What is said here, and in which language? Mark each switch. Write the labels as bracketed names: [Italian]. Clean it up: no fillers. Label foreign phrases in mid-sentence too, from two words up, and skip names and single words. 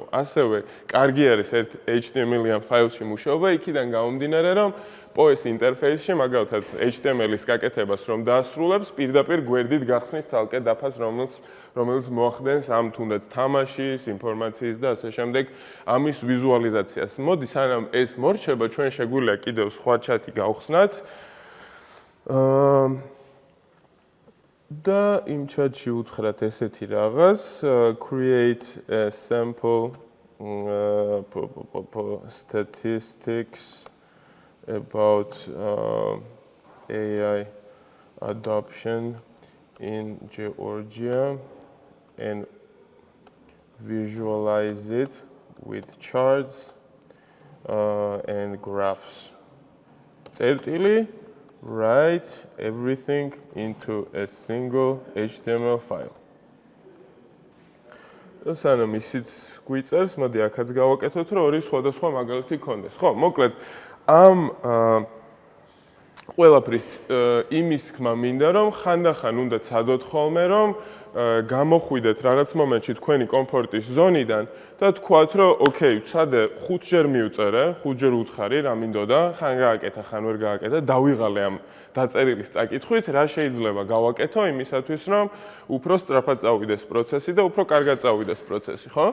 [Georgian] ასევე, კარგი არის ერთ HTML-იან ფაილში მუშაობა, იქიდან გამომდინარე, რომ POS ინტერფეისში, მაგალითად, HTML-ის გაკეთებას რომ დაასრულებს, პირდაპირ გვერდით გახსნის ცალკე დაფას, რომელიც მოახდენს ამ თუნდაც თამაშის, ინფორმაციის და ასე შემდეგ ამის ვიზუალიზაციას. მოდი, სანამ ეს მორჩება, ჩვენ შეგვიძლია კიდევ სხვა ჩატი გავხსნათ. და იმ ჩატში უთხრათ ესეთი რაღაც [English] create a sample statistics about AI adoption in Georgia and visualize it with charts and graphs. წერტილი write everything into a single HTML file. [Georgian] სანამ ისიც გვიწერს, მოდი აქაც გავაკეთოთ, რომ ორი სხვადასხვა მაგალითი გქონდეს. ხო, მოკლედ ამ ყველაფრის იმის თქმა მინდა, რომ ხანდახან უნდა ცადოთ ხოლმე, რომ გამოხვიდეთ რაღაც მომენტში თქვენი კომფორტის ზონიდან და თქვათ, რომ ოკეი, ვცადე 5 ჯერ მივწერე, 5 ჯერ უთხარი, რა მინდოდა, ხან გააკეთა, ხან ვერ გააკეთა, დავიღალე ამ დაწერილის წაკითხვით, რა შეიძლება გავაკეთო იმისათვის, რომ უფრო სწრაფად წავიდეს პროცესი და უფრო კარგად წავიდეს პროცესი, ხო?